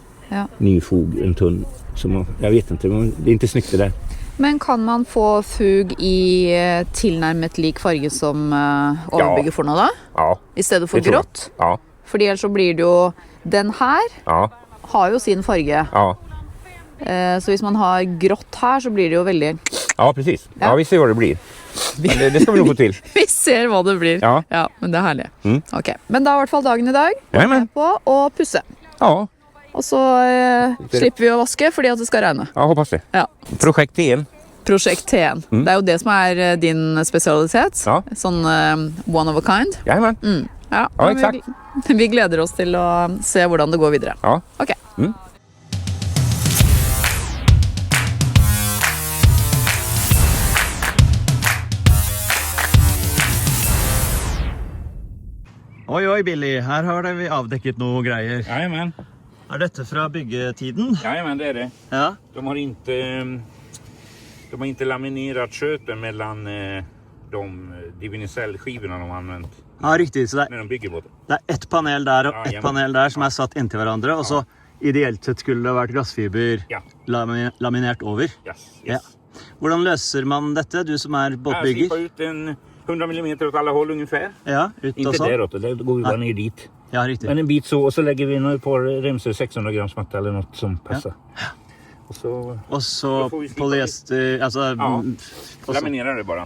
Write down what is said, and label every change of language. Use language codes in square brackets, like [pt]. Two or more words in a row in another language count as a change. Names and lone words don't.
[sv] Ja. Ny fog, en tunn. Som, jag vet inte, det är inte snyggt det där. [no] Men kan man få fug i tilnærmet lik farge som overbygget får nå da? Ja. I stedet for [sv] det tror jag. [no] grått? Ja. Fordi ellers så blir det jo... Den her Ja. har jo sin farge. Ja. Så hvis man har grått her så blir det jo veldig... Ja, [sv] precis. Ja. Ja, vi ser vad det blir. Men det ska vi nog få till. [no] Vi ser hva det blir. Ja. Men det er herlig. Mm. Ok, men da er i hvert fall dagen i dag [sv] Jajamän. [no] med på å pusse. Ja. Og så slipper vi å vaske fordi at det skal regne. [sv] Ja, hoppas det. Ja. Projekt TN. [no] Prosjekt TN. Det er jo det som er din spesialitet. Ja. Sånn [en] one of a kind. [sv] Jajamän. Ja, Ja, men exakt. [no] Vi gleder oss til å se hvordan det går videre. Ja. Ok. Oi, Billy, her har vi avdekket noe greier. Jajamän. Er dette fra byggetiden? [sv] Jajamän, det är det. Ja. De har inte laminerat sköten mellan de Divinicell-skivorna de har använt [no] Ja, riktig. Så [sv] när de bygger båten. [no] det er ett panel der og Ja, ett [sv] jajamän. [no] panel der som er satt inntil hverandre, og så ideelt sett skulle det vært glassfiber Ja. laminert over. [en] Yes. [no] Ja. Hvordan løser man dette, du som er [sv] Här [no] båtbygger? [sv] slipar ut en 100 mm åt alla håll ungefär. [no] Ja, ut og [sv] Inte sånn. däråt, det går ju bara ner dit. Ja, riktigt. Men en bit så, och så lägger vi ett par remsor 600 grams matta eller något som passar. Ja. Och så polyester, alltså... Ja, laminerar det bara.